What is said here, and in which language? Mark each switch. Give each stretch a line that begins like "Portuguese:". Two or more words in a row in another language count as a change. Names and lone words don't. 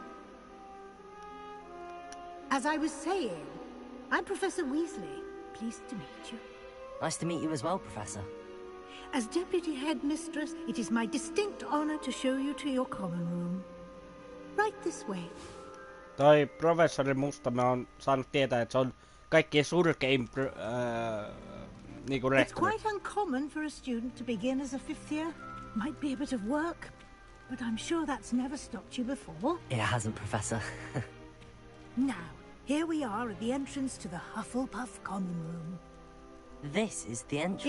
English: As I was saying, I'm Professor Weasley. Pleased to meet you. Nice to meet you as well, Professor. As Deputy Headmistress, it is my distinct honor to show you to your common room. Right this way.
Finnish: Toi professori musta mä oon saanut tietää, että se on kaikkien surkein niinku
English: It's
Finnish: rehtori.
English: quite uncommon for a student to begin as a fifth year. Might be a bit of work, but I'm sure that's never stopped you before. It hasn't, Professor. Now, here we are at the entrance to the Hufflepuff common room. This is the entrance.